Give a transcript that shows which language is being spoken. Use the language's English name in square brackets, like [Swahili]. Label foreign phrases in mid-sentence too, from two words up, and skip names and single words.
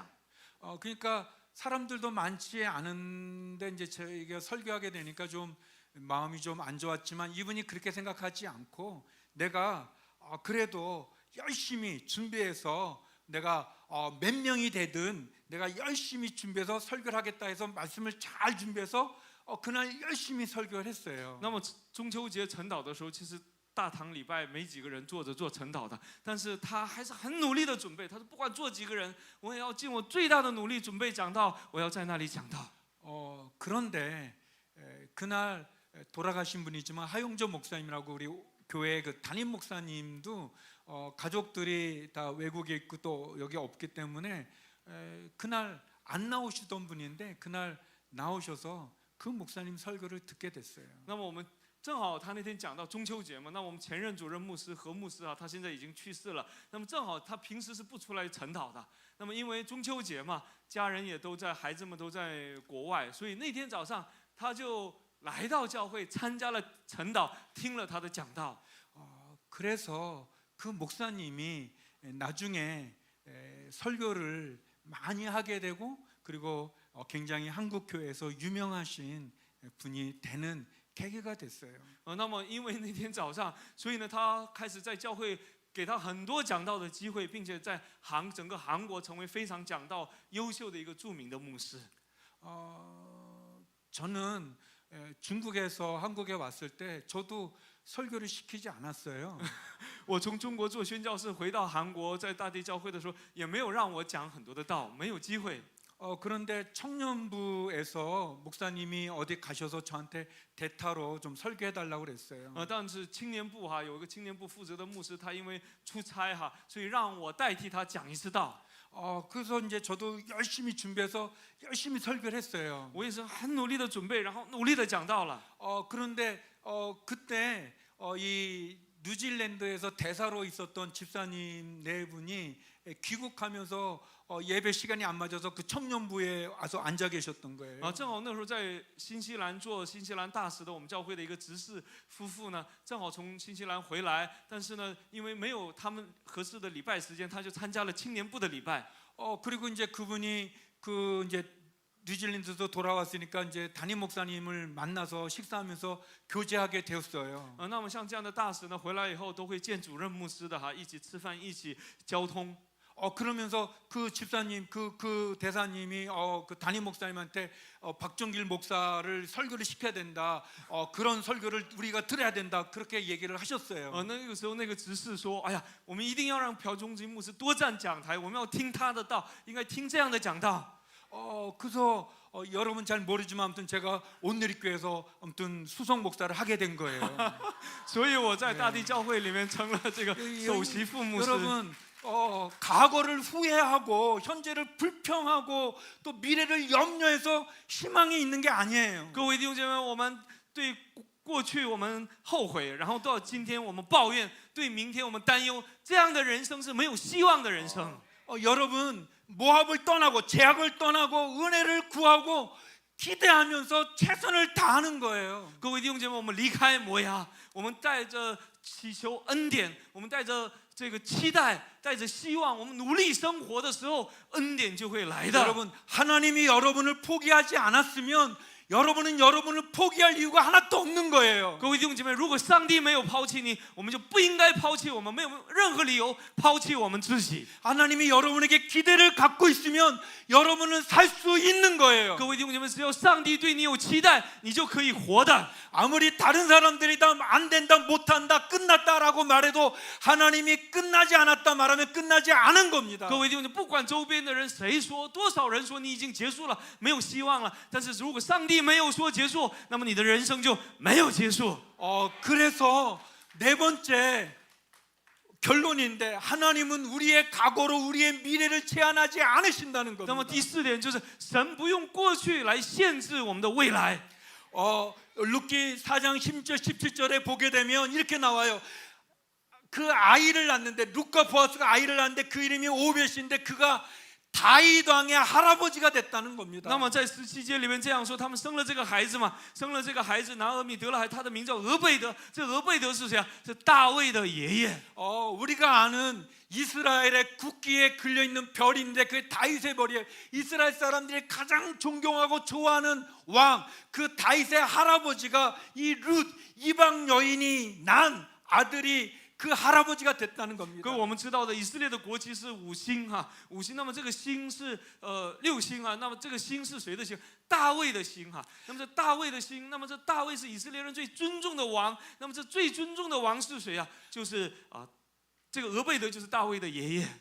[Korean] 그러니까 사람들도 많지 않은데 이제 저희가 설교하게 되니까 좀 마음이 좀 안 좋았지만 이분이 그렇게 생각하지 않고 내가 그래도 열심히 준비해서 내가 몇 명이 되든 내가 열심히 준비해서 설교를 하겠다 해서 말씀을 잘 준비해서 그날 열심히 설교를 했어요. [Chinese] 那么中秋节晨祷的时候，其实大堂礼拜没几个人坐着做晨祷的，但是他还是很努力的准备。他说不管坐几个人，我也要尽我最大的努力准备讲道，我要在那里讲道。 [Korean] 그런데 그날 돌아가신 분이지만 하용조 목사님이라고 우리 교회 그 담임 목사님도 가족들이 다 외국에 있고 또 여기 없기 때문에 그날 안 나오시던 분인데 그날 나오셔서 그 목사님 설교를 듣게 됐어요. [Chinese] 那么我们正好他那天讲到中秋节嘛，那我们前任主任牧师何牧师啊，他现在已经去世了。那么正好他平时是不出来晨祷的，那么因为中秋节嘛，家人也都在，孩子们都在国外，所以那天早上他就来到教会参加了晨祷，听了他的讲道。 [Korean] 그래서 그 목사님이 나중에 설교를 많이 하게 되고 그리고 굉장히 한국 교회에서 유명하신 분이 되는 계기가 됐어요. [Chinese] 那么因为那天早上，所以呢，他开始在教会给他很多讲道的机会，并且在整个韩国成为非常讲道优秀的一个著名的牧师。 [Korean] 저는 중국에서 한국에 왔을 때 저도 설교를 시키지 않았어요. [Chinese] 我从中国做宣教士回到韩国，在大地教会的时候，也没有让我讲很多的道，没有机会。 [Korean] 그런데 청년부에서 목사님이 어디 가셔서 저한테 대타로 좀 설교해 달라고 그랬어요. [Chinese] 但是青年部哈有一个青年部负责的牧师，他因为出差哈，所以让我代替他讲一次道。 [Korean] 그래서 이제 저도 열심히 준비해서 열심히 설교를 했어요. [Chinese] 我也是很努力的准备，然后努力的讲道了。 [Korean] 그런데 그때 이 뉴질랜드에서 대사로 있었던 집사님 네 분이 귀국하면서 예배 시간이 안 맞아서 그 청년부에 와서 앉아 계셨던 거예요. [Chinese] 正好那时候在新西兰做新西兰大使的我们教会的一个执事夫妇呢，正好从新西兰回来，但是呢，因为没有他们合适的礼拜时间，他就参加了青年部的礼拜。 [Korean] 그리고 이제 그분이 그 이제 뉴질랜드에서 돌아왔으니까 이제 담임 목사님을 만나서 식사하면서 교제하게 되었어요. [Chinese] 那么像这样的大使呢，回来以后都会见主任牧师的哈，一起吃饭，一起交通。 [Korean] 그러면서 그 집사님 그 대사님이 그 담임 목사님한테 박종길 목사를 설교를 시켜야 된다. 그런 설교를 우리가 들어야 된다. 그렇게 얘기를 하셨어요. [Chinese] 那个时候那个执事说：“哎呀，我们一定要让朴忠金牧师多站讲台，我们要听他的道，应该听这样的讲道。” [Korean] 그래서 여러분 잘 모르지만 아무튼 제가 온누리교회에서 아무튼 수석 목사를 하게 된 거예요. [Chinese] 所以我在大地教会里面成了这个首席副牧师。 [Korean] 여러분 과거를 후회하고 현재를 불평하고 또 미래를 염려해서 희망이 있는 게 아니에요. [Chinese] 各位弟兄姐妹，我们对过去我们后悔，然后到今天我们抱怨，对明天我们担忧，这样的人生是没有希望的人生。 [Korean] 여러분 모압을 떠나고 제약을 떠나고 은혜를 구하고 기대하면서 최선을 다하는 거예요. [Chinese] 各位弟兄姐妹，我们离开摩押，我们带着祈求恩典，我们带着这个期待，带着希望，我们努力生活的时候，恩典就会来的。 [Korean] 여러분 하나님이 여러분을 포기하지 않았으면 여러분은 여러분을 포기할 이유가 하나도 없는 거예요. [Chinese] 各位弟兄姐妹，如果上帝没有抛弃你，我们就不应该抛弃我们，没有任何理由抛弃我们自己。 [Korean] 하나님이 여러분에게 기대를 갖고 있으면 여러분은 살 수 있는 거예요. [Chinese] 各位弟兄姐妹，只有上帝对你有期待，你就可以活的。 [Korean] 아무리 다른 사람들이 다 안 된다, 못한다, 끝났다라고 말해도 하나님이 끝나지 않았다 말하면 끝나지 않은 겁니다. [Chinese] 各位弟兄姐妹，不管周边的人谁说，多少人说你已经结束了，没有希望了，但是如果上帝没有说结束，那么你的人生就没有结束。 [Korean] 그래서 네 번째 결론인데 하나님은 우리의 과거로 우리의 미래를 제한하지 않으신다는 [Chinese] 那么 [Korean] 겁니다. [Chinese] 第四点就是神不用过去来限制我们的未来。 [Korean] 룻기 4장 10절 17절에 보게 되면 이렇게 나와요. 그 아이를 낳는데 룻과 보아스가 아이를 낳는데 그 이름이 오벳인데 그가 다윗 왕의 할아버지가 됐다는 겁니다. [Chinese] 那么在17节里面这样说，他们生了这个孩子嘛，生了这个孩子，拿俄米得了孩子，他的名叫俄贝德。这俄贝德是谁啊？是大卫的爷爷。 [Korean] 우리가 아는 이스라엘의 국기에 걸려 있는 별인데 그게 다윗의 별이에요. 이스라엘 사람들이 가장 존경하고 좋아하는 왕, 그 다윗의 할아버지가 이 룻 이방 여인이 난 아들이 그 할아버지가 됐다는 겁니다. [Chinese] 各位我们知道的，以色列的国旗是五星哈，五星。那么这个星是六星啊，那么这个星是谁的星？大卫的星哈。那么这大卫的星，那么这大卫是以色列人最尊重的王。那么这最尊重的王是谁啊？就是这个俄贝德就是大卫的爷爷。